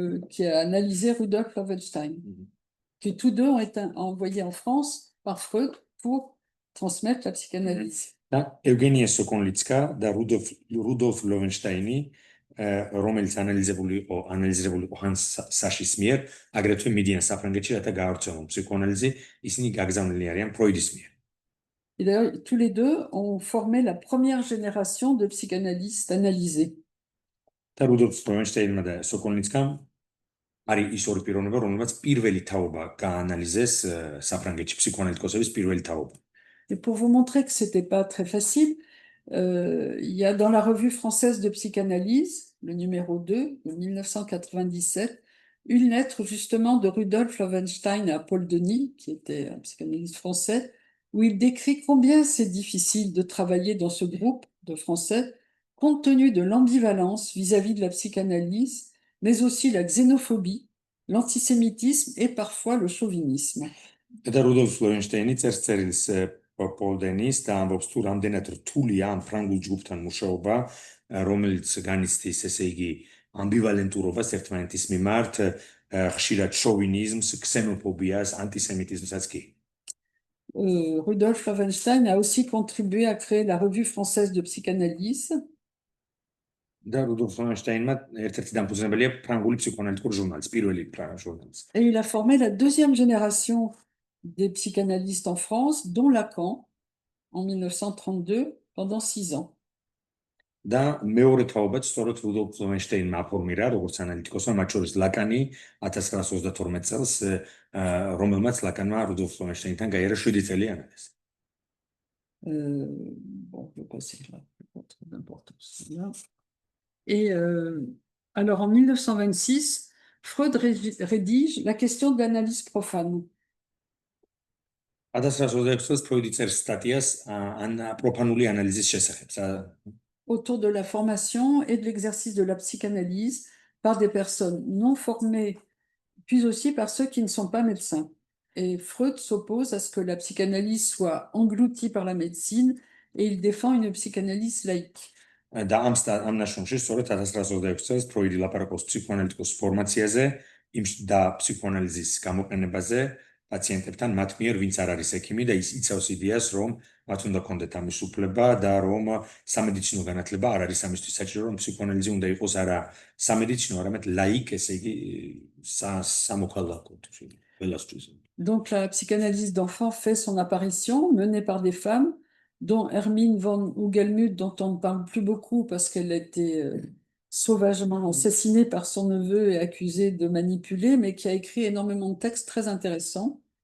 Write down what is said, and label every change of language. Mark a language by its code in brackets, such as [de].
[fr] qui a analysé Rudolf Loewenstein, qui tous deux ont été envoyés en France par Freud pour transmettre la psychanalyse. [ka] და ევგენია სოკონლიცკა და რუდოლფ ლოვენშტაინი რომელიც ანალიზებული იყო ჰანს საშის მიერ, აგრეთვე მიდიან საფრანგეთში, რათა გაავრცელონ ფსიქოანალიზი, ისინი გაგზავნილი არიან ფროიდის მიერ. [fr] Et d'ailleurs, tous les deux ont formé la première génération de psychanalystes analysés. [ka] და რუდოლფ ფლორენშტეინმა და სოკოლნიცკამ არის ის ორი პიროვნება, რომელმაც პირველი თაობა გაანალიზეს საფრანგეთში ფსიქოანალიტიკოსების პირველი თაობა. [fr] Et pour vous montrer que c'était pas très facile, il y a dans la revue française de psychanalyse, le numéro 2 de 1997, une lettre justement de Rudolf Loewenstein à Paul Denis, qui était un psychanalyste français, où il décrit combien c'est difficile de travailler dans ce groupe de Français, compte tenu de l'ambivalence vis-à-vis de la psychanalyse, mais aussi la xénophobie, l'antisémitisme et parfois le chauvinisme. [ka] და რუდოლფ ფლორენშტეინი წერს წერილს პოლ დენის და ამბობს თუ რამდენად რთულია ამ ფრანგულ ჯგუფთან მუშაობა, რომელიც განიცდის, ესე იგი, ამბივალენტურობას ერთმანეთის მიმართ, ხშირად შოვინიზმს, ქსენოფობიას, ანტისემიტიზმსაც კი. [fr] Rudolf Loewenstein a aussi contribué à créer la revue française de psychanalyse. [ka] და რუდოლფ ფლორენშტეინმა ერთ-ერთი დამფუძნებელია ფრანგული ფსიქოანალიტიკური ჟურნალის, პირველი ჟურნალის. [fr] Et il a formé la deuxième génération des psychanalystes en France, dont Lacan, en 1932, pendant 6 ans. [ka] და მეორე თაობაც სწორედ რუდოლფ ფლორენშტეინმა აფორმირა, როგორც ანალიტიკოსმა, მათ შორის ლაკანი 1932 წელს, რომელმაც ლაკანმა რუდოლფ ფლორენშტეინთან გაიარა 7 წელი ანალიზი. [fr] Bon, je vais passer là, pas trop d'importance. Et alors en 1926, Freud rédige la question de l'analyse profane. [ka] 1926 წელს ფროიდი წერს სტატიას პროფანული ანალიზის შესახებ. [fr] Autour de la formation et de l'exercice de la psychanalyse par des personnes non formées, puis aussi par ceux qui ne sont pas médecins. Et Freud s'oppose à ce que la psychanalyse soit engloutie par la médecine et il défend une psychanalyse laïque. [ka] და ამ ნაშრომში სწორედ 1926 წელს ფროიდი ლაპარაკობს ფსიქოანალიტიკოს ფორმაციაზე და ფსიქოანალიზის გამოყენებაზე პაციენტებთან, მათ მიერ, ვინც არ არის ექიმი და ის იცავს იდეას, რომ მათ უნდა ქონდეთ ამის უფლება და რომ სამედიცინო განათლება არ არის ამისთვის საჭირო, რომ ფსიქოანალიზი უნდა იყოს არა სამედიცინო, არამედ laïque, ესე იგი სამოქალაქო ყველასთვის. [fr] Donc la psychanalyse d'enfants fait son apparition, menée par des femmes, dont Hermine von Hugelmuth, dont on ne parle plus beaucoup parce qu'elle a été sauvagement assassinée par son neveu et accusée de manipuler, mais qui a écrit énormément de textes très intéressants.